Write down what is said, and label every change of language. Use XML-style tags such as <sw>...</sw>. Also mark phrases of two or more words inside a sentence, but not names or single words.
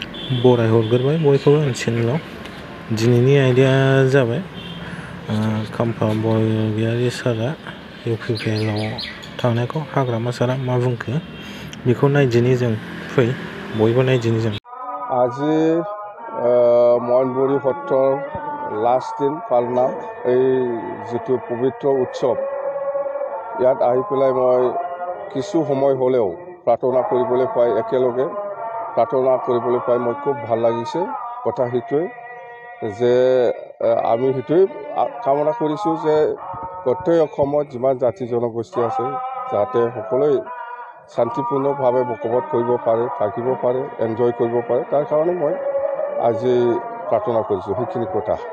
<brx>बरायहरग्रोबाय बयखौबो चेनेलाव दिनैनि आयदाया जाबाय खाम्फा बरगयारि सारआ UPPLआव थांनायखौ हाग्रामा सारआ मा बुंखो बेखौ नायदिनि जों फै बयबो नायदिनि जों</brx> <as>আজি মইনবুৰী সত্ৰৰ লাষ্ট দিন পালনাম এই যিটো পবিত্ৰ উৎসৱ ইয়াত আহি পেলাই মই কিছু সময় হ'লেও প্ৰাৰ্থনা কৰিবলৈ পাই একেলগে প্ৰাৰ্থনা কৰিবলৈ পাই মই খুব ভাল লাগিছে কথা সেইটোৱে যে আমি সেইটোৱে কামনা কৰিছোঁ যে গোটেই অসমত যিমান জাতি জনগোষ্ঠী আছে যাতে সকলোৱে শান্তিপূৰ্ণভাৱে বসবাস কৰিব পাৰে থাকিব পাৰে এনজয় কৰিব পাৰে তাৰ কাৰণে মই আজি প্ৰাৰ্থনা কৰিছোঁ সেইখিনি কথা</as>